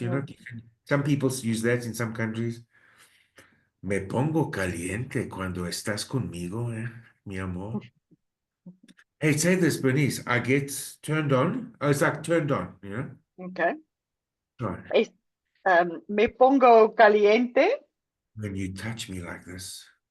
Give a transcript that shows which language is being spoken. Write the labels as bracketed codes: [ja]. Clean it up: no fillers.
[en] You know, some people use that in some countries. [es] Me pongo caliente cuando estás conmigo, mi amor. [en] Hey, say this, Bernice. I get turned on. Oh, it's like turned on, you know? Okay. Right. [es] Me pongo caliente [en] When you touch me like this.